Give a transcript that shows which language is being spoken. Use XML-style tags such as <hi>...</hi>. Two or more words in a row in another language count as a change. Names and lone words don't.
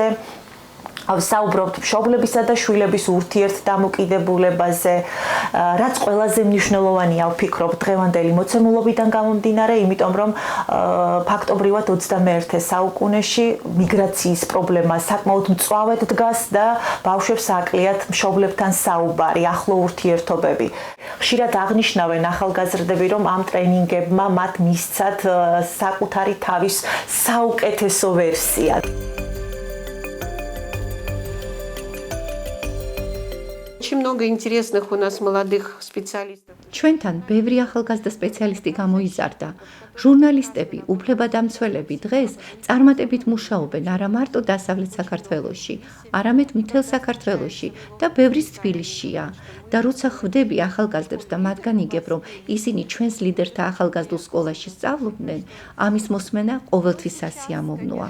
<ka>ვსაუბრობთ მშობლებისა და შვილების ურთიერთდამოკიდებულებაზე, რაც ყველაზე მნიშვნელოვანია, ვფიქრობ, დღევანდელი მოცემულობიდან გამომდინარე, იმიტომ რომ ფაქტობრივად 21 საუკუნეში მიგრაციის პრობლემა საკმაოდ მწვავედ დგას და ბავშვებს აკლიათ მშობლებთან საუბარი, ახლო ურთიერთობები. ხშირად აღნიშნავენ ახალგაზრდები, რომ ამ ტრენინგებმა მათ მისცათ საკუთარი თავის საუკეთესო ვერსია.</ka> <ru>Очень много интересных у нас молодых специалистов.</ru> <ka>ჩვენთან ბევრი ახალგაზრდა სპეციალისტი გამოიზარდა. ჟურნალისტები, უფლებადამცველები დღეს წარმატებით მუშაობენ არა მარტო დასავლეთ საქართველოში, არამედ მთელ საქართველოში და ბევრის თბილისშია. და როცა ხვდები ახალგაზრდებს და მათგან იგებ, რომ ისინი ჩვენს ლიდერთა ახალგაზრდულ სკოლაში სწავლობდნენ, ამის მოსმენა ყოველთვის სასიამოვნოა.</ka>